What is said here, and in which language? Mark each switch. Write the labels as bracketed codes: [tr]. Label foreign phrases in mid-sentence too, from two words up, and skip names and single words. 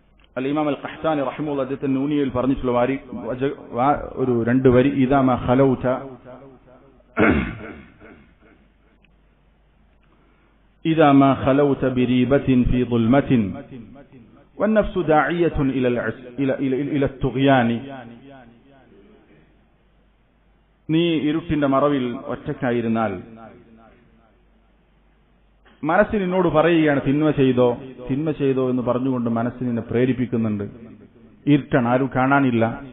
[ar] അൽ ഇമാം അൽ ഖഹ്താനി റഹിമഹുല്ലാഹ് [ml] അദ്ദേഹത്തിന്റെ നൂനിയയിൽ പറഞ്ഞിട്ടുള്ള ഒരു 2 വരി [ar] إذا ما خلوت إذا ما خلوت بريبة في ظلمة والنفس داعية إلى الطغيان [ml] നീ ഇരുട്ടിന്റെ മറവിൽ ഒറ്റയ്ക്കായിരുന്നാൽ മനസ്സ് നിന്നോട് പറയുകയാണ് തിന്മ ചെയ്തോ എന്ന് പറഞ്ഞുകൊണ്ട് മനസ്സ് നിന്നെ പ്രേരിപ്പിക്കുന്നുണ്ട്. ഇരുട്ടാണ്, ആരും കാണാനില്ല.